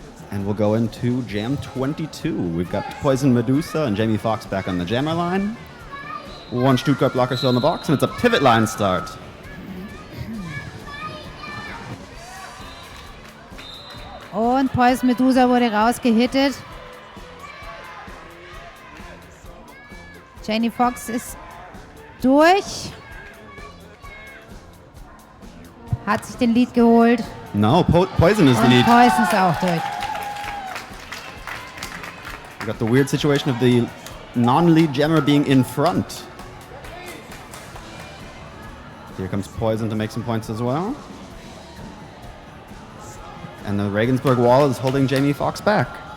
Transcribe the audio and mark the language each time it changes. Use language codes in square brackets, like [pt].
[en] And we'll go into Jam 22. We've got Poison Medusa and Jamie Foxx back on the jammer line. One Stuttgart blocker still in the box, and it's a pivot line start. [de] Und Poison Medusa wurde rausgehittet. Jamie Foxx ist durch. Hat sich den Lead geholt. [en] No, Poison is the [de] Und [en] lead. [de] Poison ist auch durch. [en] We got the weird situation of the non-lead jammer being in front. Here comes Poison to make some points as well. And the Regensburg wall is holding Jamie Foxx back.